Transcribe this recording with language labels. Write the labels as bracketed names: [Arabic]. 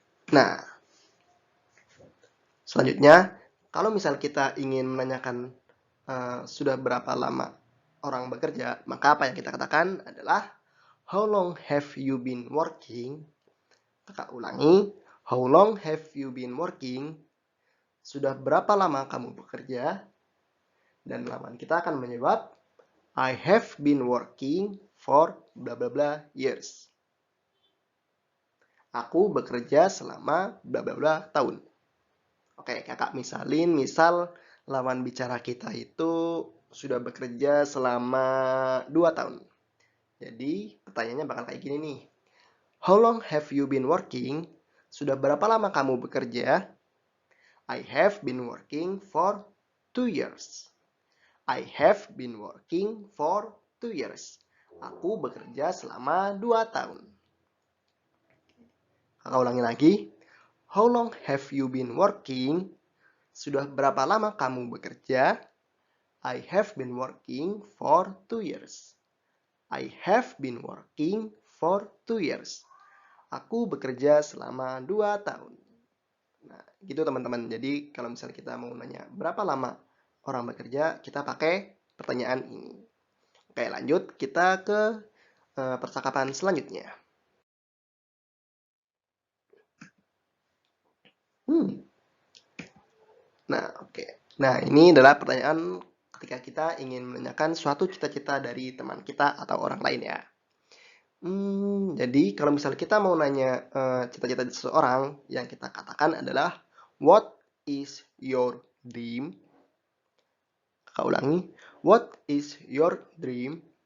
[Indonesian] Nah, selanjutnya, kalau misal kita ingin menanyakan sudah berapa lama orang bekerja, maka apa yang kita katakan adalah, [English] how long have you been working? [Indonesian] Kakak ulangi, [English] how long have you been working? [Indonesian] Sudah berapa lama kamu bekerja? Dan lawan kita akan menjawab, [English] I have been working for bla bla bla years. [Indonesian] Aku bekerja selama bla bla bla tahun. Oke, kakak misal lawan bicara kita itu sudah bekerja selama 2 tahun. Jadi pertanyaannya bakal kayak gini nih. [English] How long have you been working? [Indonesian] Sudah berapa lama kamu bekerja? [English] I have been working for 2 years. I have been working for 2 years. [Indonesian] Aku bekerja selama 2 tahun. Kakak ulangi lagi. [English] How long have you been working? [Indonesian] Sudah berapa lama kamu bekerja? [English] I have been working for 2 years. I have been working for 2 years. [Indonesian] Aku bekerja selama 2 tahun. Nah, gitu teman-teman. Jadi kalau misalnya kita mau nanya berapa lama orang bekerja, kita pakai pertanyaan ini. Oke, lanjut kita ke percakapan selanjutnya. Nah, oke. Nah, ini adalah pertanyaan ketika kita ingin menanyakan suatu cita-cita dari teman kita atau orang lain ya. Jadi kalau misalnya kita mau nanya cita-cita seseorang, yang kita katakan adalah, [English] what is your dream? [Indonesian] Kakak ulangi, [English] what is your dream?